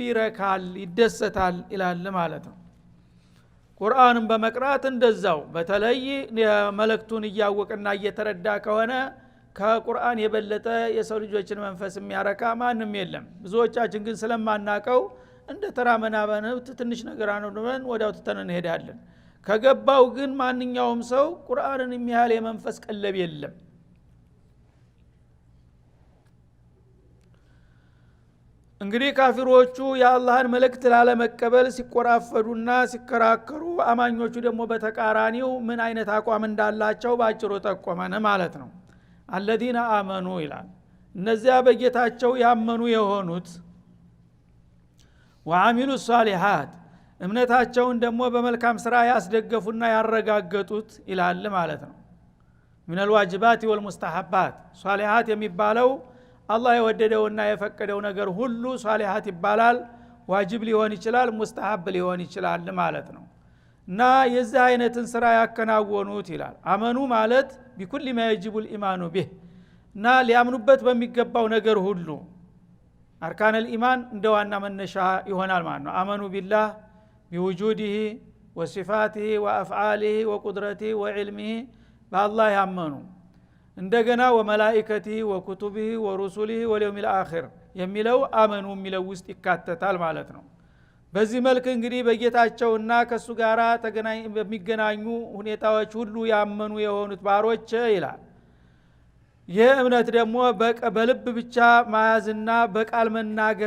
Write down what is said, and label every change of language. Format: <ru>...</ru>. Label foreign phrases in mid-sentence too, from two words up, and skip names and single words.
<am>ይረካል ይደሰታል ይላል ማለት ነው ቁርአንን በመቅራት እንደዛው በተለይ መልእክቱን እያወቀና እየተረዳ ከሆነ ከቁርአን የበለጠ የሰው ልጆችን መንፈስ የሚያረካ ማንም የለም ብዙዎቻችን ግን ስለማናቀው እንደ ተራ መናበንብት ትንሽ ነገር አንዱን ወዲያው ተተነን እንሄዳለን ከገባው ግን ማንኛውም ሰው ቁርአንን የሚያህል የመንፈስ ቀለብ የለም እንግዲህ ካፊሮቹ የአላህን መልእክት ላለመቀበል ሲቆራፈዱና ሲከራከሩ አማኞቹ ደግሞ በተቃራኒው ምን አይነት አቋም እንዳላቸው ባጭሩ ተቆመነ ማለት ነው</am> <ar>الذين آمنوا</ar> <am>ይላል እነዚያ በጌታቸው ያመኑ የሆኑት</am> <ar>وعملوا الصالحات</ar> <am>እምነታቸውን ደግሞ በመልካም ስራ ያስደገፉና ያረጋገጡት ይላል ማለት ነው</am> <ar>من الواجبات والمستحبات صالحات</ar> <am>የሚባለው አላህ የወደደውና የፈቀደው ነገር ሁሉ ሷሊሃት ይባላል ዋጅብ ሊሆን ይችላል ሙስተሐብ ሊሆን ይችላል ማለት ነው እና የዚህ አይነትን ስራ ያከናወኑት ይላል አመኑ ማለት</am> <ar>بكل ما يجب الايمان به</ar> <am>እና ሊያምኑበት በሚገባው ነገር ሁሉ</am> <ar>أركان الإيمان</ar> <am>እንደዋና መነሻ ይሆናል ማለት ነው</am> <ar>آمنوا بالله بوجوده وصفاته وافعاله وقدرته وعلمه بالله</ar> <am>ያመኑ እንደገና</am> <ar>وملائكته وكتبه ورسله واليوم الآخر</ar> <am>የሚለው አመኑ የሚለው ውስጥ ይካተታል ማለት ነው በዚህ መልክ እንግዲህ በጌታቸውና ከሱ ጋራ በሚገናኙ ሁኔታዎች ሁሉ ያመኑ የሆኑት ባሮች ይላል ይህ እምነት ደግሞ በልብ ብቻ ማያዝና በቃል መናገር</am>